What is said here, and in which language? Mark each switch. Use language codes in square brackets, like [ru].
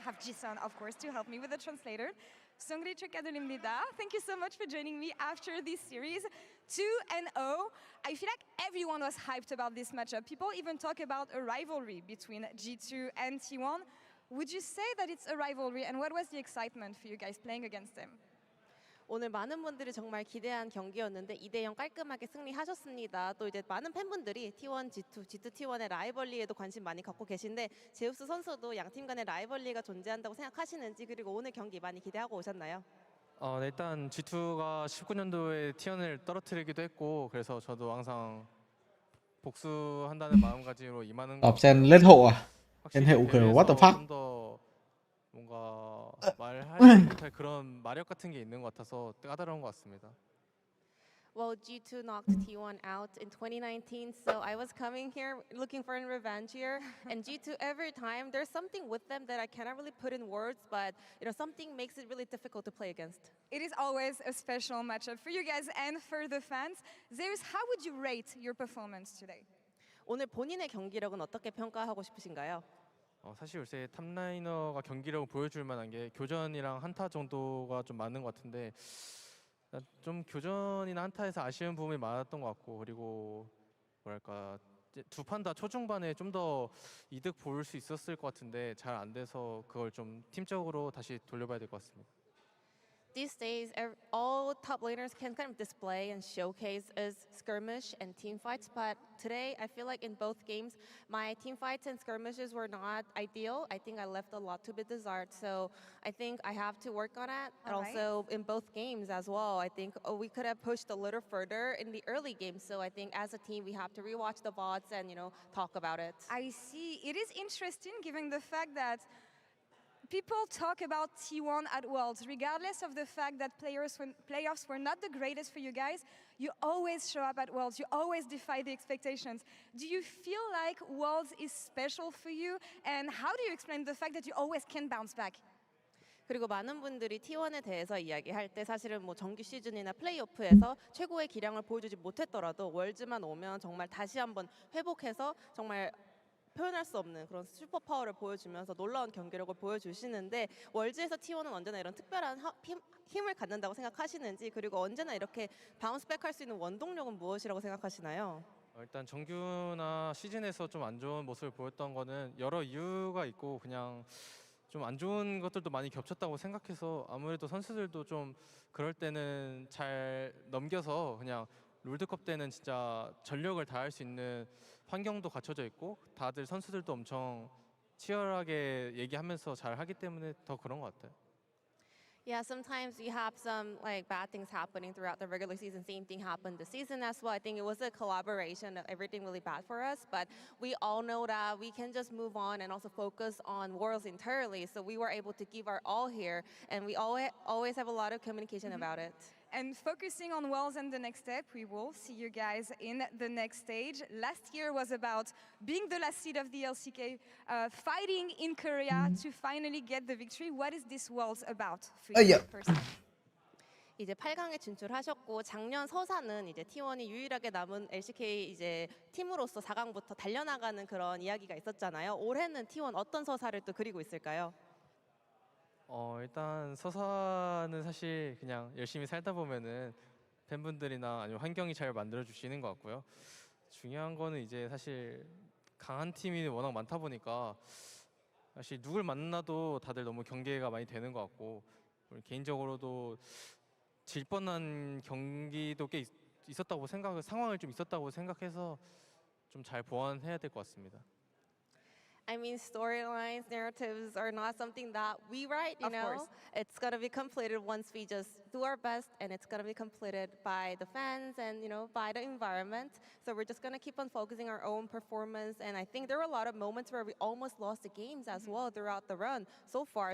[en] I have Jason, of course, to help me with the translator. Songri [ko] 축하드립니다. [en] Thank you so much for joining me after this series. 2-0. I feel like everyone was hyped about this matchup. People even talk about a rivalry between G2 and T1. Would you say that it's a rivalry, and what was the excitement for you guys playing against them? [ko] 오늘 많은 분들이 정말 기대한 경기였는데 2대0 깔끔하게 승리하셨습니다. 또 이제 많은 팬분들이 T1, G2, G2, T1의 라이벌리에도 관심 많이 갖고 계신데 제우스 선수도 양 팀 간의 라이벌리가 존재한다고 생각하시는지, 그리고 오늘 경기 많이 기대하고 오셨나요? 네, 일단 G2가 19년도에 T1을 떨어뜨리기도 했고, 그래서 저도 항상 복수한다는 마음가짐으로 임하는 거. Sen lết hộ à? Sen hệ kiểu what the fuck? 좀더 뭔가 말하지 못할 그런 마력 같은 게 있는 것 같아서 까다로운 것 같습니다. [en] Well, G2 knocked T1 out in 2019, so I was coming here looking for a revenge here. And G2, every time there's something with them that I cannot really put in words, but something makes it really difficult to play against. It is always a special matchup for you guys and for the fans. Zeus, how would you rate your performance today? [ko] 오늘 본인의 경기력은 어떻게 평가하고 싶으신가요? 사실 요새 탑라이너가 경기력을 보여줄 만한 게 교전이랑 한타 정도가 좀 많은 것 같은데, 좀 교전이나 한타에서 아쉬운 부분이 많았던 것 같고, 그리고 뭐랄까 두 판 다 초중반에 좀 더 이득 볼 수 있었을 것 같은데 잘 안 돼서 그걸 좀 팀적으로 다시 돌려봐야 될 것 같습니다. [en] These days, all top laners can kind of display and showcase as skirmish and team fights, but today I feel like in both games, my team fights and skirmishes were not ideal. I think I left a lot to be desired, so I think I have to work on it. And also in both games as well, I think we could have pushed a little further in the early games, so I think as a team we have to rewatch the VODs and talk about it. I see. It is interesting given the fact that people talk about T1 at Worlds, regardless of the fact that playoffs were not the greatest for you guys. You always show up at Worlds. You always defy the expectations. Do you feel like Worlds is special for you? And how do you explain the fact that you always can bounce back? [ko] 그리고 많은 분들이 T1에 대해서 이야기할 때 사실은 뭐 정규 시즌이나 플레이오프에서 최고의 기량을 보여주지 못했더라도 월즈만 오면 정말 다시 한번 회복해서 정말 표현할 수 없는 그런 슈퍼 파워를 보여주면서 놀라운 경기력을 보여주시는데, 월즈에서 T1은 언제나 이런 특별한 힘을 갖는다고 생각하시는지, 그리고 언제나 이렇게 바운스백 할 수 있는 원동력은 무엇이라고 생각하시나요? 일단 정규나 시즌에서 좀 안 좋은 모습을 보였던 거는 여러 이유가 있고, 그냥 좀 안 좋은 것들도 많이 겹쳤다고 생각해서 아무래도 선수들도 좀 그럴 때는 잘 넘겨서 그냥 롤드컵 때는 진짜 전력을 다할 수 있는 환경도 갖춰져 있고, 다들 선수들도 엄청 치열하게 얘기하면서 잘 하기 때문에 더 그런 것 같아요. [en] Yeah, sometimes we have some like bad things happening throughout the regular season. Same thing happened this season as well. I think it was a collaboration of everything really bad for us, but we all know that we can just move on and also focus on Worlds entirely. So we were able to give our all here, and we always have a lot of communication about it. And focusing on Worlds and the next step, we will see you guys in the next stage. Last year was about being the last seed of the LCK, fighting in Korea to finally get the victory. What is this Worlds about for you personally? [ko] 이제 8강에 진출하셨고 작년 서사는 이제 T1이 유일하게 남은 LCK 이제 팀으로서 4강부터 달려나가는 그런 이야기가 있었잖아요. 올해는 T1 어떤 서사를 또 그리고 있을까요? 일단 서사는 사실 그냥 열심히 살다 보면은 팬분들이나 아니면 환경이 잘 만들어 주시는 것 같고요. 중요한 거는 이제 사실 강한 팀이 워낙 많다 보니까 사실 누굴 만나도 다들 너무 경계가 많이 되는 것 같고, 개인적으로도 질 뻔한 경기도 꽤 있었다고 상황을 좀 있었다고 생각해서 좀 잘 보완해야 될 것 같습니다. [en] I mean, storylines, narratives are not something that we write, you Of know? course. It's going to be completed once we just do our best, and it's going to be completed by the fans and, you know, by the environment. So we're just going to keep on focusing our own performance. And I think there were a lot of moments where we almost lost the games as well throughout the run so far.